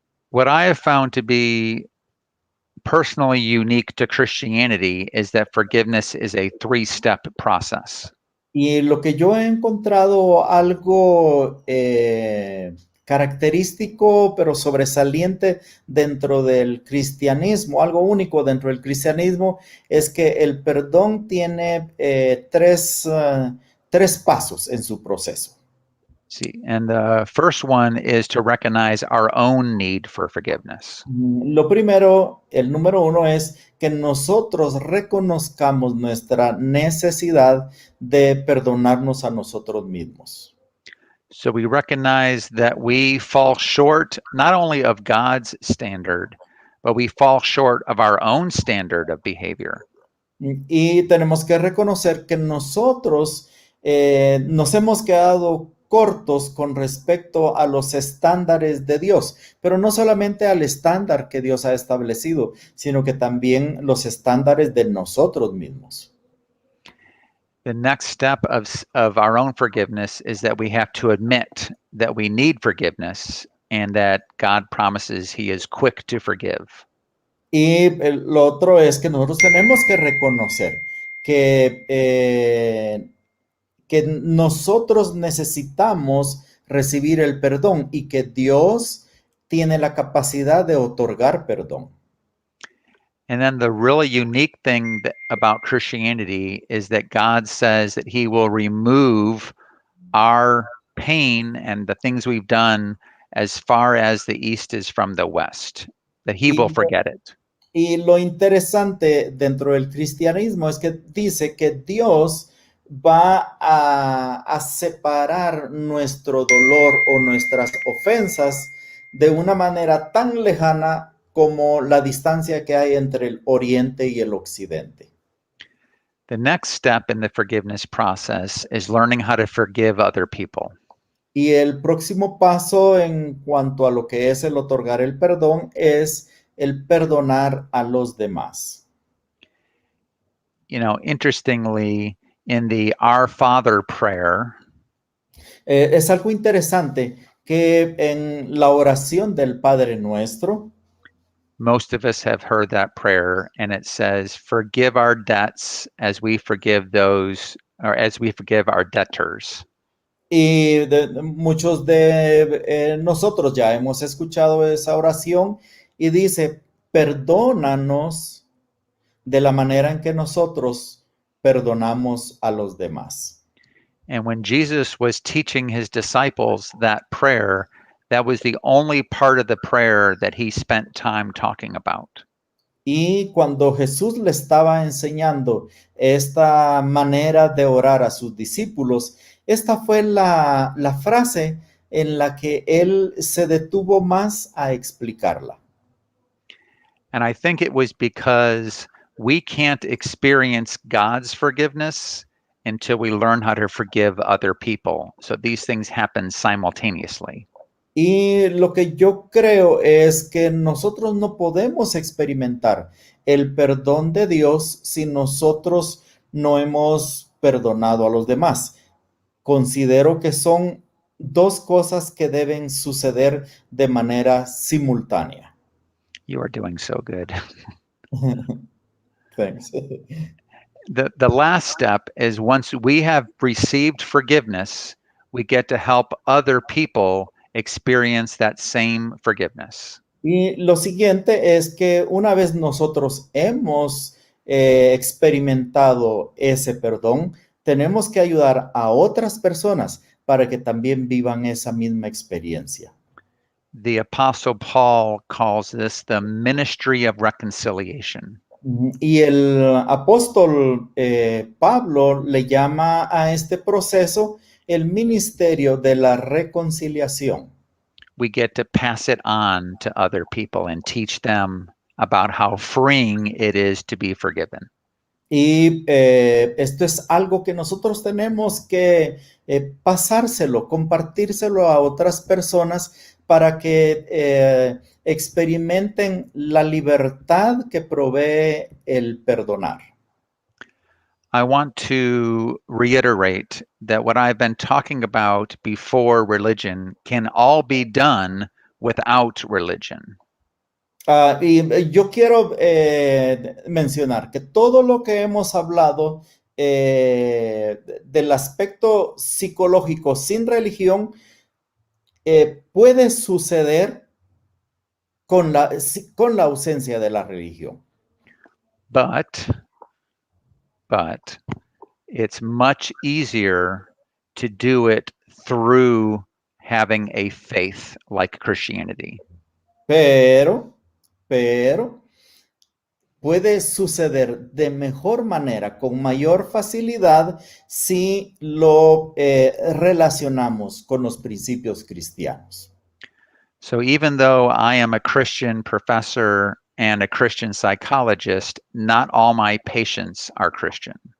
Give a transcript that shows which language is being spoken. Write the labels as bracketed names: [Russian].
[English] What I have found to be personally unique to Christianity is that forgiveness is a three-step process. [Spanish] Y lo que yo he encontrado algo característico, pero sobresaliente dentro del cristianismo, algo único dentro del cristianismo, es que el perdón tiene tres pasos en su proceso. [English] See, and the first one is to recognize our own need for forgiveness. [Spanish] Lo primero, el número uno es que nosotros reconozcamos nuestra necesidad de perdonarnos a nosotros mismos. [English] So we recognize that we fall short not only of God's standard, but we fall short of our own standard of behavior. [Spanish] Y tenemos que reconocer que nosotros nos hemos quedado cortos con respecto a los estándares de Dios, pero no solamente al estándar que Dios ha establecido, sino que también los estándares de nosotros mismos. [English] The next step of our own forgiveness is that we have to admit that we need forgiveness and that God promises He is quick to forgive. [Spanish] Y lo otro es que nosotros tenemos que reconocer que nosotros necesitamos recibir el perdón y que Dios tiene la capacidad de otorgar perdón. [English] And then the really unique thing about Christianity is that God says that He will remove our pain and the things we've done as far as the east is from the west, that He will forget it. [Spanish] Y lo interesante dentro del cristianismo es que dice que Dios va a separar nuestro dolor o nuestras ofensas de una manera tan lejana como la distancia que hay entre el oriente y el occidente. [English] The next step in the forgiveness process is learning how to forgive other people. [Spanish] Y el próximo paso en cuanto a lo que es el otorgar el perdón es el perdonar a los demás. [English] You know, interestingly, in the Our Father prayer, [Spanish] es algo interesante que en la oración del Padre Nuestro, [English] most of us have heard that prayer, and it says, "Forgive our debts as we forgive those, or as we forgive our debtors." [Spanish] y muchos de nosotros ya hemos escuchado esa oración y dice, perdónanos de la manera en que nosotros perdonamos a los demás. [English] And when Jesus was teaching His disciples that prayer, that was the only part of the prayer that He spent time talking about. [Spanish] Y cuando Jesús le estaba enseñando esta manera de orar a sus discípulos, esta fue la frase en la que él se detuvo más a explicarla. [English] And I think it was because we can't experience God's forgiveness until we learn how to forgive other people. So these things happen simultaneously. [Spanish] Y lo que yo creo es que nosotros no podemos experimentar el perdón de Dios si nosotros no hemos perdonado a los demás. Considero que son dos cosas que deben suceder de manera simultánea. [English] You are doing so good. Thanks. The last step is once we have received forgiveness, we get to help other people experience that same forgiveness. [Spanish] Y lo siguiente es que una vez nosotros hemos experimentado ese perdón, tenemos que ayudar a otras personas para que también vivan esa misma experiencia. [English] The Apostle Paul calls this the ministry of reconciliation. [Spanish] Y el apóstol Pablo le llama a este proceso el ministerio de la reconciliación. [English] We get to pass it on to other people and teach them about how freeing it is to be forgiven. [Spanish] Y esto es algo que nosotros tenemos que pasárselo, compartírselo a otras personas para que experimenten la libertad que provee el perdonar. [English] I want to reiterate that what I've been talking about before religion can all be done without religion. [Spanish] Y yo quiero mencionar que todo lo que hemos hablado del aspecto psicológico sin religión puede suceder con la ausencia de la religión. [English] But it's much easier to do it through having a faith like Christianity. [Spanish] Pero puede suceder de mejor manera, con mayor facilidad, si lo relacionamos con los principios cristianos. [English] So even though I am a Christian professor and a Christian psychologist, not all my patients are Christian.